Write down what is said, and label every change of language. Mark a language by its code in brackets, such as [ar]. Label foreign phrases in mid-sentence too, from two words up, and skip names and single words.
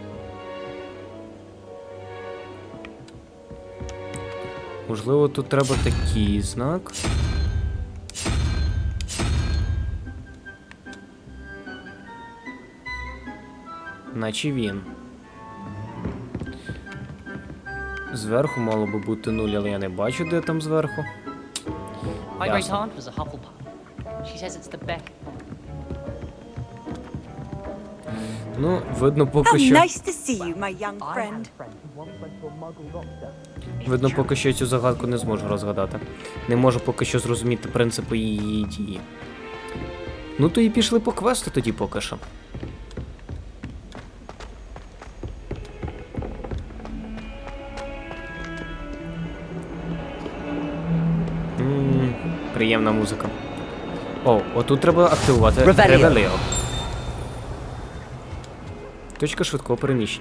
[uk] Можливо, тут треба такий знак. Наче він. Зверху мало би бути 0, але я не бачу, де там зверху. [en] My great [uk] Ясно. [en] aunt was a Hufflepuff. She says it's the best. [uk] Ну, видно поки [en] How [uk] що... [en] nice to see you, my young friend. [uk] Видно, поки що я цю загадку не зможу розгадати. Не можу поки що зрозуміти принципи її дії. Ну то і пішли по квесту тоді поки що. Приємна музика. О, отут треба активувати Ревеліо. Точка швидкого переміщення.